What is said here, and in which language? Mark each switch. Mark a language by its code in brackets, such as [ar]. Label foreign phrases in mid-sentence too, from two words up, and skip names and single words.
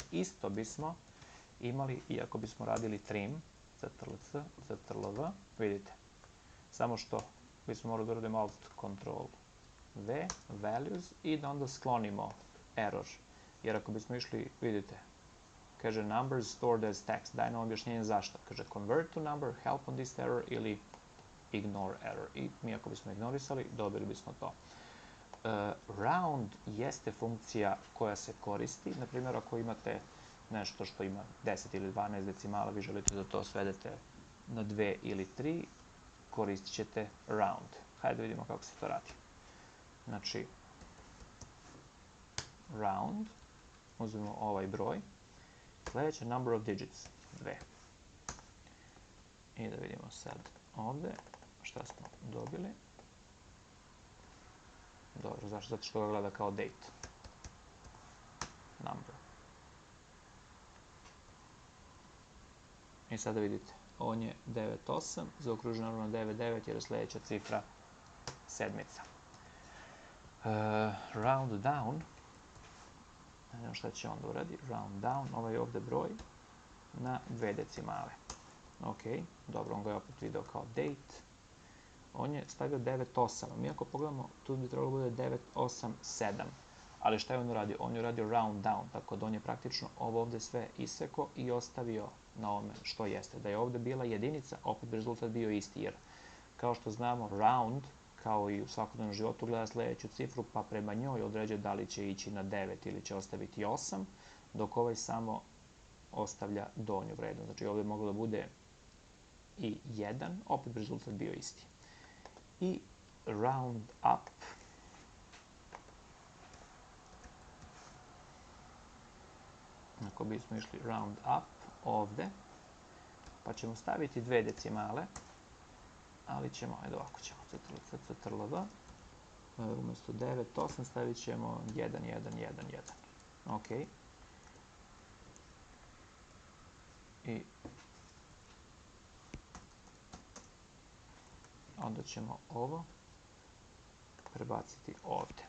[bs] Isto bismo imali, iako bismo radili trim, [en] ctrl-c, ctrl-v, [bs] vidite. Samo što bismo morali da uradimo [en] alt ctrl v, [bs] values, i da onda sklonimo error. Jer ako bismo išli, vidite, kaže [en] numbers stored as text, [bs] daje nam objašnjenje zašto. Kaže [en] convert to number, help on this error [bs] ili [en] ignore error. [bs] I mi ako bismo ignorisali, dobili bismo to. Round jeste funkcija koja se koristi. Naprimjer, ako imate nešto što ima 10 ili 12 decimala, vi želite da to svedete na 2 ili 3, koristit ćete round. Hajde da vidimo kako se to radi. Znači, round, uzmemo ovaj broj, sljedeće [en] number of digits, [bs] 2. I da vidimo sad ovdje šta smo dobili. Dobro, zašto? Zato što ga gleda kao date. Number. I sada vidite, on je 9,8, zaokruženo naravno 9,9 jer je sljedeća cifra sedmica. [en] Round down, [bs] ne znam šta će onda uradi, [en] round down, [bs] ovaj je ovdje broj, na 2 decimale. Ok, dobro, on ga je opet video kao date. On je stavio 9,8, mi ako pogledamo, tu bi trebalo bude 9,8,7. Ali šta je on uradio? On je uradio [en] round down, [bs] tako da on je praktično ovo ovdje sve iseko i ostavio na ovome što jeste. Da je ovdje bila jedinica, opet bi rezultat bio isti, jer kao što znamo, round, kao i u svakodnevnom životu, gleda sljedeću cifru, pa prema njoj određuje da li će ići na 9 ili će ostaviti 8, dok ovaj samo ostavlja donju vrednost. Znači ovdje bi moglo da bude i 1, opet bi rezultat bio isti. I [en] round up. [bs] Ako bismo išli [en] round up [bs] ovdje, pa ćemo staviti 2 decimale, ali ćemo, ajde ovako ćemo, [en] ctrl-c, ctrl-v, [bs] umjesto 9,8 stavit ćemo 1, 1, 1, 1. Ok. I onda ćemo ovo prebaciti ovdje.